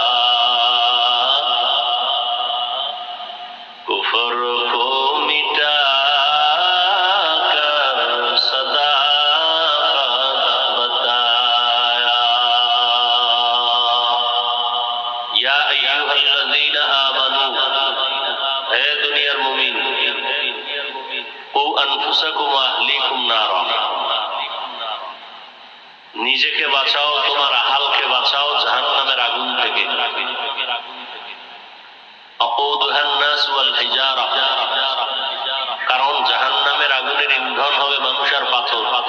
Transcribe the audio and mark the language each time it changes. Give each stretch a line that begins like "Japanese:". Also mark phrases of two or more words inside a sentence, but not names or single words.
Urdu: کفر کو مٹا کر صداقت بتایا
Arabic: یا ایھا الذین آمنوا
Urdu: اے دنیا مومن
Arabic: قوا انفسکم واہلیکم نارا
Bangla: নিজেকে বাঁচাও তোমার আহালকে বাঁচাও জাহান্নামের আগুন থেকে
Arabic: وقودها الناس والحجارة
Bangla: কারণ জাহান্নামের আগুনের ইন্ধন হবে মানুষ আর পাথর